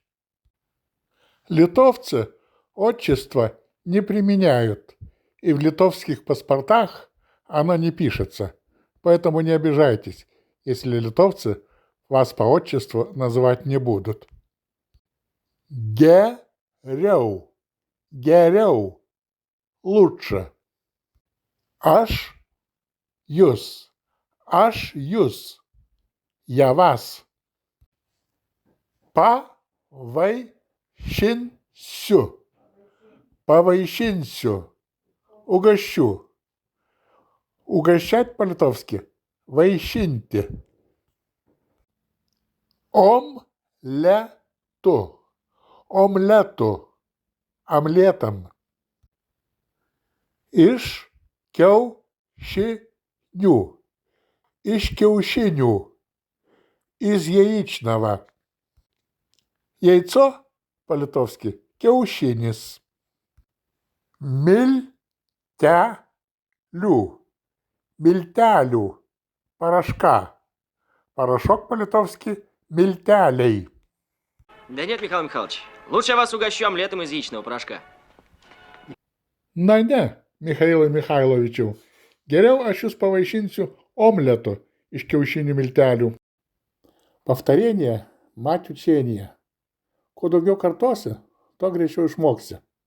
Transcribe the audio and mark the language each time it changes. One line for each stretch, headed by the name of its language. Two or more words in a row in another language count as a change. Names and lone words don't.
Russian: Литовцы отчество не применяют, и в литовских паспортах оно не пишется. Поэтому не обижайтесь, если литовцы вас по отчеству называть не будут.
Lithuanian: Geriau. Geriau.
Russian: Лучше.
Lithuanian: Aš jūs. Aš jūs.
Russian: Я вас.
Lithuanian: Pavaišinsiu. Pavaišinsiu. Угощу.
Russian: Угощать по-литовски. Вайщинти.
Lithuanian: Омлету. Омлету. Омлетом. Iš kiaušinių. Iš kiaušinių.
Russian: Из яичного. Яйцо по-литовски kiaušinis.
Lithuanian: Miltelių. Miltelių.
Russian: Порошка. Порошок по-литовски milteliai. Да нет, Михаил Михайлович. Лучше я вас угощу омлетом из яичного порошка.
Lithuanian: Ne, Michailai Michailovičiau. Geriau aš jūs pavaišinsiu omletu iš kiaušinių miltelių.
Russian: Повторение – мать учения.
Lithuanian: Kuo daugiau kartosi, tuo greičiau išmoksi.